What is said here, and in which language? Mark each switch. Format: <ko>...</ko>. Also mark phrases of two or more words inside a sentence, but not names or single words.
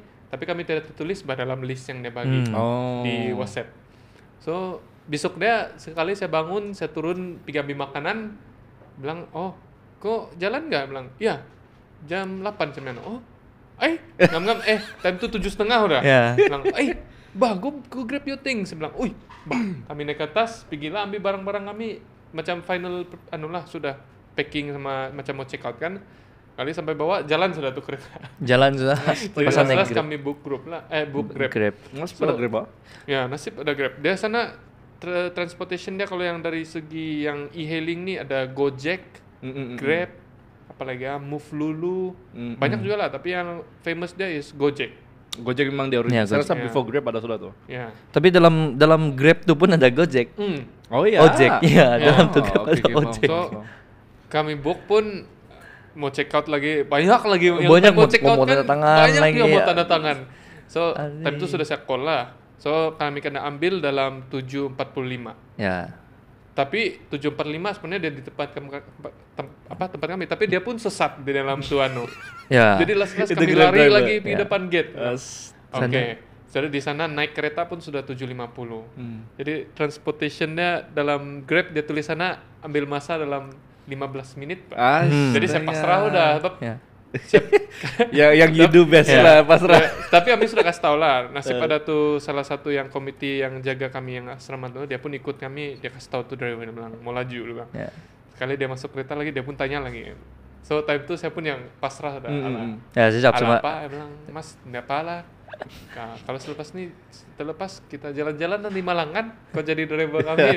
<ms>Tapi kami tidak tertulis dalam list yang dia bagi di WhatsApp. So besok dia sekali saya bangun, saya turun pergi ambil makanan, bilang, kok jalan nggak? Bilang, iya jam 8 sebenarnya. Ngam-ngam time itu 7:30 udah. Bilang, gue</ms> <en>grab your things.</en> <ms>Saya bilang, kami naik ke atas, pergilah ambil barang-barang kami, macam final sudah packing sama macam mau</ms> <en>check out</en> <ms>kan. Kali sampai bawah jalan sudah tuh kereta. Jalan sudah. Pesan naik kami book Grab. Grab. Nasib ada Grab. Ya, nasib ada Grab. Dia sana transportation dia kalau yang dari segi yang e-hailing nih ada Gojek, Grab, apalagi Move Lulu, banyak juga lah. Tapi yang famous dia is Gojek. Gojek memang dia original. Saya rasa before Grab ada sudah tuh. Ya. Tapi dalam Grab tuh pun ada Gojek. Oh iya. Ojek, iya. Dalam tuh Grab ada Ojek. So kami book pun mau</ms> <en>check out</en> <ms>lagi banyak lagi yang banyak</ms> <en>mau check out</en> <ms>mau kan tanda tangan banyak lagi, yang mau ya. tanda tangan. So time itu sudah saya call lah. So kami kena ambil dalam 7.45. Ya. Tapi 7.45 sebenarnya dia di tempat kami, tapi dia pun sesat di dalam tuano. Ya. Jadi last Itu kami Grab lari driver. lagi di depan gate. Sana. Jadi di sana naik kereta pun sudah 7.50. Jadi transportationnya dalam Grab dia tulis sana ambil masa dalam 15 menit, Pak. Jadi saya pasrah udah, Ya. yang</ms> <en>you do best</en> <ms>lah pasrah. Tapi kami sudah kasih tahu lah. Nasib ada tuh salah satu yang komite yang jaga kami yang asrama tuh, dia pun ikut kami, dia kasih tahu tuh driver, dia bilang mau laju dulu Bang. Ya. Sekali dia masuk kereta lagi, dia pun tanya lagi. So time itu saya pun yang pasrah udah. Ya, siap Ala cuma. apa? Dia bilang, Mas, enggak apa lah. Kalau terlepas kita jalan-jalan di Malang kan, kau jadi driver kami.</ms>